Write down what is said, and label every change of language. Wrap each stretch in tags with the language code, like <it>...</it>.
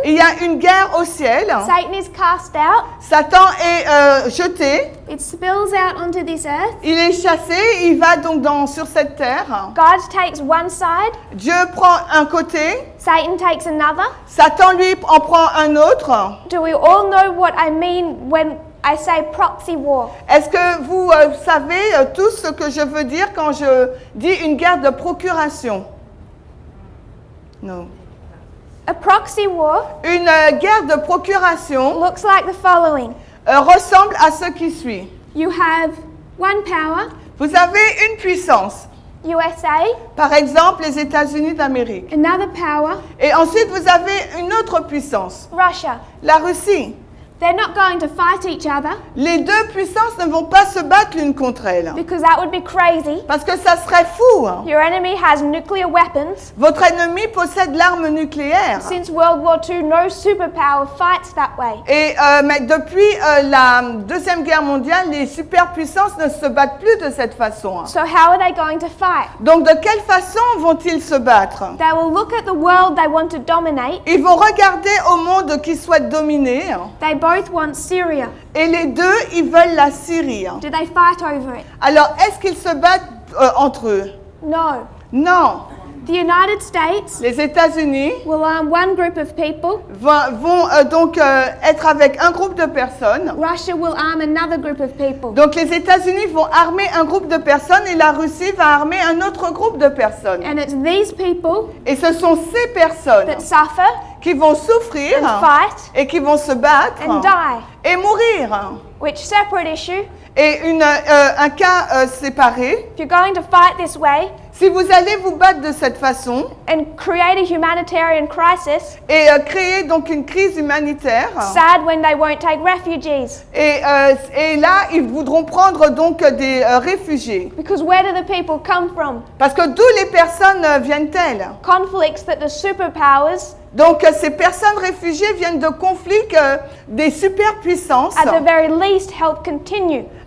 <fr>Il y a une guerre au ciel.</fr> <en>Satan is cast out,</en> <fr>Satan est jeté.</fr> <en>it spills out onto this earth,</en> <fr>Il est chassé. Il va donc sur cette terre.</fr> <en>God takes one side,</en> <fr>Dieu prend un côté.</fr> <en>Satan takes another.</en> <fr>Satan, lui, en prend un autre.</fr> <en>Do we all know what I mean when I say proxy war?</en> <fr>Est-ce que vous savez tous ce que je veux dire quand je dis une guerre de procuration? Non.</fr> <en>A proxy war</en> <fr>Une guerre de procuration</fr> <en>looks like the following.</en> <fr>ressemble à ce qui suit.</fr> <en>You have one power,</en> <fr>Vous avez une puissance,</fr> <en>USA,</en> <fr>par exemple les États-Unis d'Amérique.</fr> <en>another power,</en> <fr>Et ensuite, vous avez une autre puissance,</fr> <en>Russia.</en> <fr>la Russie.</fr> <en>They're not going to fight each other</en> <fr>Les deux puissances ne vont pas se battre l'une contre elle.</fr> <en>because that would be crazy.</en> <fr>Parce que ça serait fou.</fr> <en>Your enemy has nuclear weapons.</en> <fr>Votre ennemi possède l'arme nucléaire.</fr> <en>Since World War II, no superpower fights that way.</en> <fr>Et mais depuis la Deuxième Guerre mondiale, les superpuissances ne se battent plus de cette façon.</fr> <en>So how are they going to fight?</en> <fr>Donc de quelle façon vont-ils se battre?</fr> <en>They will look at the world they want to dominate.</en> <fr>Ils vont regarder au monde qu'ils souhaitent dominer.</fr> <en>They both want Syria.</en> <fr>Et les deux, ils veulent la Syrie.</fr> <en>Do they fight over it?</en> <fr>Alors, est-ce qu'ils se battent entre eux?</fr> <en>No.</en> <fr>Non.</fr> <en>The United States</en> <fr>Les États-Unis</fr> <en>will arm one group of people.</en> <fr>vont donc être avec un groupe de personnes.</fr> <en>Russia will arm another group of people.</en> <fr>Donc les États-Unis vont armer un groupe de personnes et la Russie va armer un autre groupe de personnes.</fr> <en>And it's these people</en> <fr>Et ce sont ces personnes</fr> <en>that suffer</en> <fr>qui vont souffrir</fr> <en>and fight</en> <fr>et qui vont se battre</fr> <en>and die.</en> <fr>et mourir.</fr> <en>Which separate issue.</en> <fr>Et un cas séparé,</fr> <en>If you're going to fight this way</en> <fr>si vous allez vous battre de cette façon</fr> <en>and create a humanitarian crisis,</en> <fr>et créer donc une crise humanitaire,</fr> <en>sad when they won't take refugees.</en> <fr>et là, ils voudront prendre donc des réfugiés.</fr> <en>Because where do the people come from?</en> <fr>Parce que d'où les personnes viennent-elles?</fr> <en>Conflicts that the superpowers,</en> <fr>Donc ces personnes réfugiées viennent de conflits que des superpuissances</fr> <en>at the very least, help continue.</en>